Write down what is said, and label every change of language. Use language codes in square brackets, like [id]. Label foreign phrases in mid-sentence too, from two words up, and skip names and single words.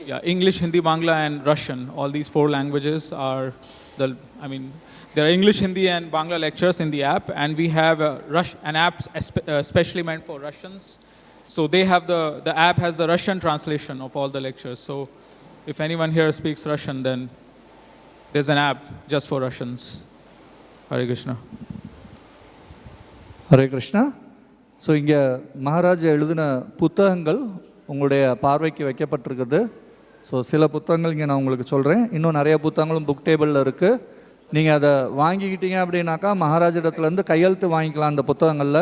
[en] Yeah, English, Hindi, Bangla and Russian. All these 4 languages are there are English, Hindi and Bangla lectures in the app, and we have an app specially meant for Russians. So they have the app has the Russian translation of all the lectures. So if anyone here speaks Russian, then there's an app just for Russians. Hare Krishna. [ta] ஹரே கிருஷ்ணா. ஸோ இங்கே மகாராஜ் எழுதின புத்தகங்கள் உங்களுடைய பார்வைக்கு வைக்கப்பட்டிருக்குது. ஸோ சில புத்தகங்கள் இங்கே நான் உங்களுக்கு சொல்கிறேன். இன்னும் நிறைய புத்தகங்களும் [en] book table [ta] இருக்குது. நீங்கள் அதை வாங்கிக்கிட்டீங்க அப்படின்னாக்கா மகாராஜ் இடத்துலேருந்து கையெழுத்து வாங்கிக்கலாம் அந்த புத்தகங்களில்.